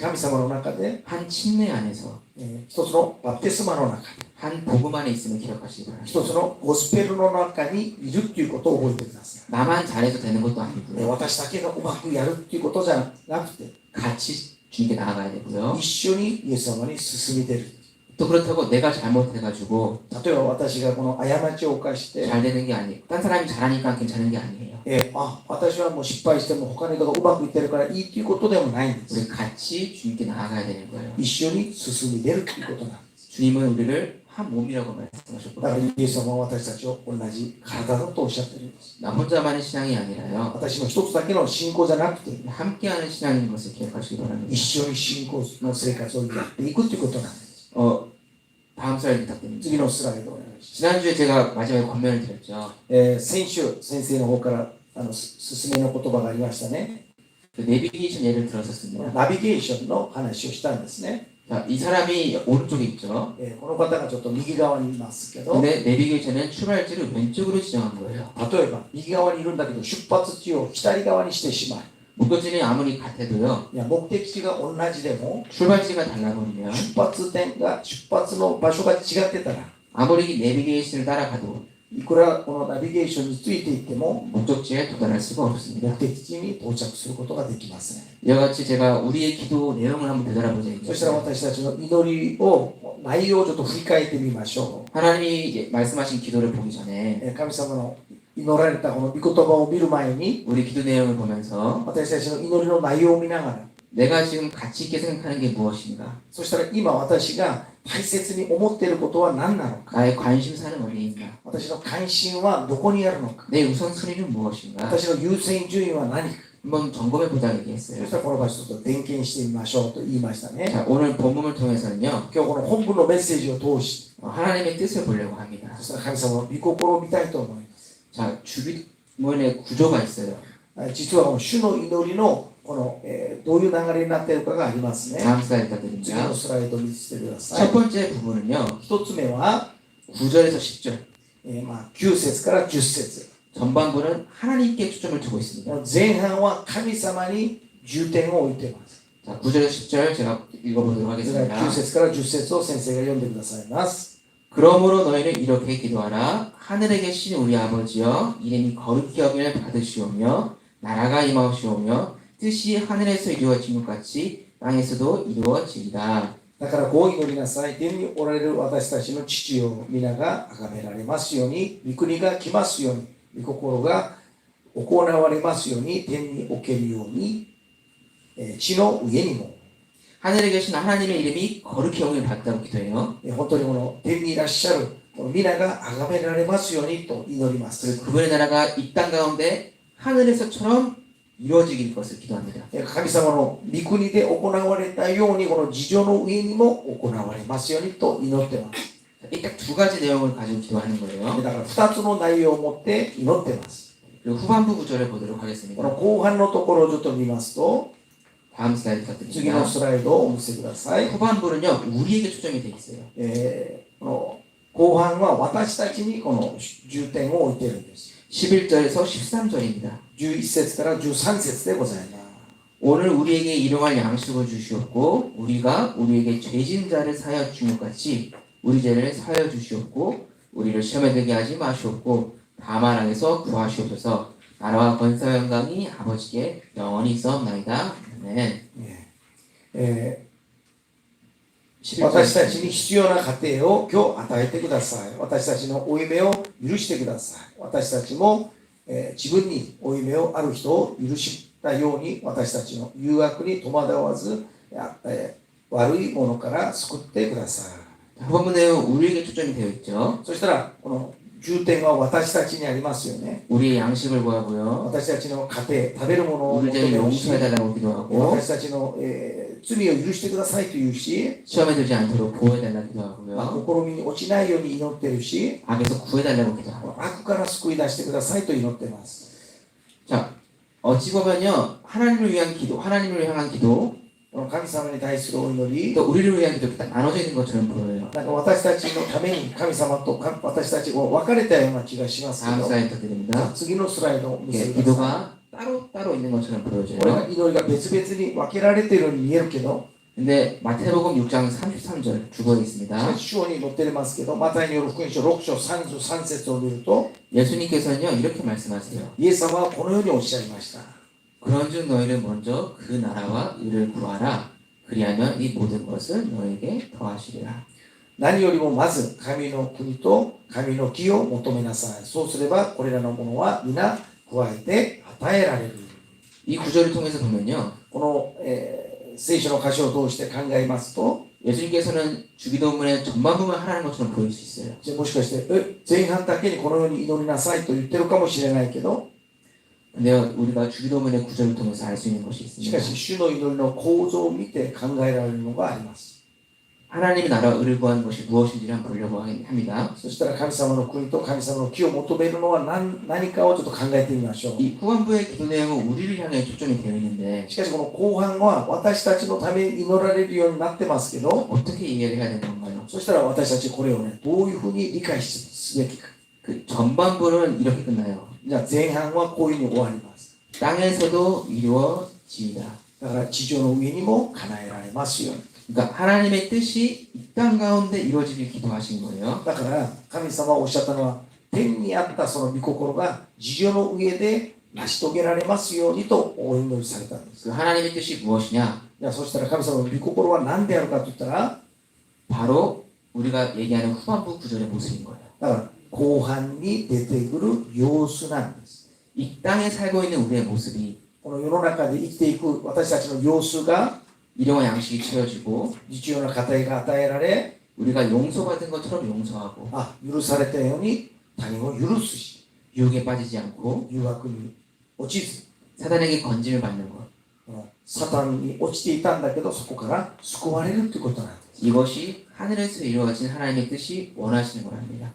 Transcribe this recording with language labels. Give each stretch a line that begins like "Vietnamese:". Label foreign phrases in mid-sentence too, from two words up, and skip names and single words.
Korean: 한 침례 안에서,
Japanese: 一つのバプテスマの中で、
Korean: 한 복음 안에 있음을 기억하시기 바랍니다.
Japanese: 一つのゴスペルの中にいるっていうことを覚えてください。
Korean: 나만 잘해도 되는 것도 아니고요.
Japanese: 私だけがうまくやるっていうことじゃなくて、
Korean: 같이 주님께 나아가야 되고요.
Japanese: 一緒にイエス様に進み出る。
Korean: 또 그렇다고 내가 잘못해가지고
Japanese: 例えば私がこの過ちを犯して、
Korean: 잘 되는 게 아니에요. 딴 사람이 잘하니까 괜찮은 게 아니에요.
Japanese: 私はもう失敗しても他の人がうまくいってるからいいっていうことでもないんです。
Korean: 우리 같이 주님께 나아가야 되는 거예요.
Japanese: 一緒に進み出るっていうことなんです。
Korean: 주님은 우리를 한 몸이라고
Japanese: だか
Korean: 말씀하셨거든요.
Japanese: らイエス様は私たちを同じ体だとおっしゃってるんです。
Korean: 나 혼자만의 신앙이 아니라요.
Japanese: 私の一つだけの信仰じゃなくて、
Korean: 함께하는 신앙인 것을 기억하시기 바랍니다.
Japanese: 一緒に信仰の生活をやっていくっていうことなんです。
Korean: 다음 슬라이드 부탁드립니다.
Japanese: 次のスライドお願いし
Korean: 지난주에 제가 마지막에 권면을 드렸죠.
Japanese: ます。先週、先生の方から進めの言葉がありましたね。
Korean: 그 내비게이션 예를 들었었습니다.
Japanese: ナビゲーションの話をしたんですね。
Korean: 자, 이 사람이 오른쪽에 있죠.
Japanese: この方がちょっと右側にいますけど、
Korean: 근데 내비게이션은 출발지를 왼쪽으로 지정한 거예요.
Japanese: 例えば右側にいるんだけど出発地を左側にしてしまう。
Korean: 목적지는 아무리 같아도요.
Japanese: いや目的地が同じでも
Korean: 출발지가 달라버리면
Japanese: 出発の場所が違ってたら
Korean: 아무리 내비게이션을 따라가도
Japanese: いくらこのナビゲーションについていっても
Korean: 목적지에 도달할 수가 없습니다.
Japanese: 目的地に到着することができません。
Korean: 이와 같이 제가 우리의 기도 내용을 한번 되돌아보자.
Japanese: そしたら私たちの祈りを内容をちょっと振り返ってみましょ
Korean: 하나님이 말씀하신 기도를 보기 전에
Japanese: う。神様の祈られたこの御言葉を見る前に
Korean: 우리 기도 내용을 보면서
Japanese: 私たちの祈りの内容を見ながら
Korean: 내가 지금 가치 있게 생각하는 게 무엇인가?
Japanese: そしたら今私が大切に思っていることは何なのか
Korean: 나의 관심사는 어디에 있나?
Japanese: 私の関心はどこにあるのか
Korean: 내 우선순위는 무엇인가?
Japanese: 私の優先順位は何か
Korean: 한번 점검해 보자
Japanese: そ
Korean: 얘기했어요.
Japanese: したらこの場所と点検してみましょうと言いましたね。
Korean: 자, 오늘 본문을 통해서는요.
Japanese: 今日この本文のメッセージを通して
Korean: 하나님의 뜻을 보려고 합니다.
Japanese: そしたら神様の御心を見たいと思います。
Korean: 자, 주변에 구조가 있어요.
Japanese: 実はこの主の祈りのこの、どういう流れになっているかがありますね。
Korean: 다음 슬라이드
Japanese: 次
Korean: 부탁드립니다.
Japanese: のスライドを見せてくださ
Korean: 첫
Japanese: い。
Korean: 번째 부분은요.
Japanese: 一つ目は、
Korean: 9절에서 10절.
Japanese: 9 節から10節。
Korean: 전반부는 하나님께 초점을 두고 있습니다.
Japanese: 前半は神様に重点を置いています。
Korean: 자, 9절에서 10절 제가 읽어보도록
Japanese: それから
Korean: 하겠습니다.
Japanese: 9節から10節を先生が読んでくださいます。
Korean: 그러므로 너희는 이렇게 기도하라. 하늘에 계신 우리 아버지여, 이름이 거룩히 여김을 받으시오며 나라가 임하시오며 뜻이 하늘에서 이루어진 것 같이 땅에서도 이루어지리라.
Japanese: だからこう祈りなさい。天におられる私たちの父よ、皆が崇められますように、御国が来ますように、御心が行われますように、天におけるように、地の上にも。
Korean: 하늘에 계신 하나님의 이름이 거룩히 여김을 받다고 기도해요.
Japanese: 本当にこの天にいらっしゃるこの皆が崇められますようにと祈ります。
Korean: 그리고 그분의 나라가 이 땅 가운데 하늘에서처럼 이루어지길 것을 기도합니다.
Japanese: 神様の御国で行われたようにこの地上の上にも行われますようにと祈ってます。
Korean: 딱 두 가지 내용을 가지고 기도하는 거예요.
Japanese: だから2つの内容を持って祈ってます。
Korean: 그리고 후반부 구절을 보도록
Japanese: こ
Korean: 하겠습니다.
Japanese: の後半のところをちょっと見ますと、
Korean: 다음 슬라이드
Japanese: 次の
Korean: 부탁드립니다.
Japanese: スライドをお見せください。
Korean: 후반부는요, 우리에게 초점이 되어 있어요.
Japanese: この後半は私たちにこの重点を置いているんです。
Korean: 11절에서 13절입니다.
Japanese: 11 節から13節でございます。
Korean: 오늘 우리에게 일용할 양식을 주시옵고 우리가 우리에게 죄진 자를 사하여 준 것 같이 우리 죄를 사하여 주시옵고 우리를 시험에 들게 하지 마시옵고 다만 악에서 구하시옵소서. 나라와 권세와 영광이 아버지께 영원히 있사옵나이다. 아멘.
Japanese: 私たちに必要な家庭を今日与えてください。私たちの負い目を許してください。私たちも、自分に負い目をある人を許したように私たちの誘惑に戸惑わず、悪いものから救ってください。
Korean: 후반부 내용 우리에게 초점이 되어 있죠.
Japanese: そしたらこの重点は私たちにありますよね。
Korean: 우리의 양식을 구하고요.
Japanese: 私たちの家庭、食べるものを
Korean: 우리
Japanese: 求
Korean: 죄를
Japanese: めるし、
Korean: 용서해달라고 기도하고
Japanese: 私たちの、罪を許してくださいというし、
Korean: 시험에 들지 않도록 보호해달라고 기도하고요.
Japanese: 試みに落ちないように祈ってるし、
Korean: 악에서 구해달라고 기도하고.
Japanese: 悪から救い出してくださいと祈っています。
Korean: 자, 어찌 보면요, 하나님을 위한 기도, 하나님을 향한 기도,
Japanese: 神様に対するお祈り、
Korean: 또 우리를 위한 기도 딱 나눠져 있는 것처럼 보여요.
Japanese: なんか私たちのために神様と私たちを分かれたような気がしますけ
Korean: 다음
Japanese: ど、
Korean: 슬라이드 부탁드립니다.
Japanese: 次のスライドを見
Korean: 예,
Japanese: せてください。
Korean: 기도가 따로따로 있는 것처럼
Japanese: これ
Korean: 보여져요.
Japanese: が祈りが別々に分けられているように見えるけど、
Korean: 근데 마태복음 6장 33절 주보에 있습니다.
Japanese: 主章に載ってますけど、マタイによる福音書6章33節を見ると、
Korean: 예수님께서는요 이렇게 말씀하세요.
Japanese: イエス様はこのようにおっしゃいました。
Korean: 그런즉 너희는 먼저 그 나라와 의를 구하라. 그리하면 이 모든 것을 너에게 더하시리라.
Japanese: 何よりもまず神の国と神の義を求めなさい。そうすればこれらのものは皆加えて与えられる。
Korean: 이 구절을 통해서 보면요
Japanese: この、聖書の箇所を通して考えますと、
Korean: 예수님께서는 주기도문의 전반부만 하라는 것처럼 보일 수 있어요.
Japanese: じゃあもしかして前半だけにこのように祈りなさいと言ってるかもしれないけど、
Korean: 근데 우리가 주기도문의 구절을 통해서 알 수 있는 것이
Japanese: し
Korean: 있습니다.
Japanese: かし主の祈りの構造を見て考えられるのがあります。
Korean: 하나님의 나라와 의를 구하는 것이 무엇인지를 한번 보려고 합니다.
Japanese: そしたら神様の国と神様の義を求めるのは何かをちょっと考えてみましょう。
Korean: 이 후반부의 기도 내용은 우리를 향해 초점이 되어 있는데
Japanese: しかしこの後半は私たちのために祈られるようになってますけど、
Korean: 어떻게 이해를 해야 되는 건가요?
Japanese: そしたら私たちこれをね、どういうふうに理解すべきか。
Korean: 그 전반부는 이렇게 끝나요.
Japanese: じゃあ前半はこういうふうに終わります。
Korean: 땅에서도 이루어지이다.
Japanese: だから地上の上にも叶えられますように。
Korean: 그러니까 하나님의 뜻이 이 땅 가운데 이루어지길 기도하신 거예요.
Japanese: だから神様はおっしゃったのは、天にあったその御心が地上の上で成し遂げられますようにとお祈りされたんです。
Korean: 그 하나님의 뜻이 무엇이냐?
Japanese: じゃあそしたら神様の御心は何であるかと言ったら、
Korean: 바로 우리가 얘기하는 후반부 구절의 모습인 거예요.
Japanese: だから後半に出てくる様子なんです。
Korean: 이 땅에 살고 있는 우리의 모습이
Japanese: この世の中で生きていく私たちの様子が
Korean: 일용와 양식이 채워지고
Japanese: 日常の家庭が与えられ、
Korean: 우리가 용서받은 것처럼 용서하고
Japanese: 許されたように他人を許すし、
Korean: 유혹에 빠지지 않고
Japanese: 誘惑に落ちず、
Korean: 사단에게 건짐을 받는 것.
Japanese: サタンに落ちていたんだけどそこから救われるということなんです。
Korean: 이것이 하늘에서 이루어진 하나님의 뜻이 원하시는 거랍니다.